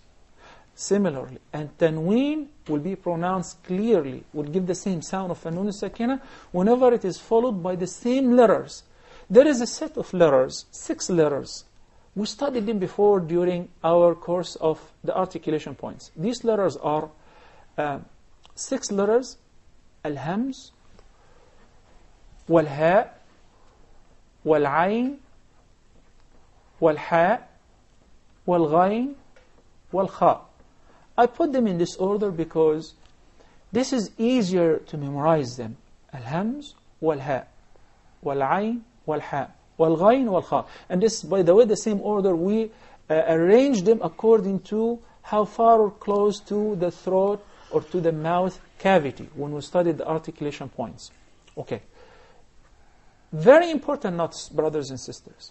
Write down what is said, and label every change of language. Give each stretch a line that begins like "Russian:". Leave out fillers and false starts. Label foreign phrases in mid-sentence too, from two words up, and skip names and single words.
English: Similarly, and Tanween will be pronounced clearly, will give the same sound of
Arabic: النون الساكنة
English: whenever it is followed by the same letters. There is a set of letters, 6 letters. We studied them before during our course of the articulation points. These letters are 6 letters: Al-Hams,
Arabic: والهاء والعين والحاء والغين, والخاء.
English: I put them in this order because this is easier to memorize them.
Arabic: Al-Hams, والهاء والعين والحاء والغين, والخاء.
English: And this, by the way, the same order, we arrange them according to how far or close to the throat or to the mouth cavity when we studied the articulation points. Okay. Very important notes, brothers and sisters.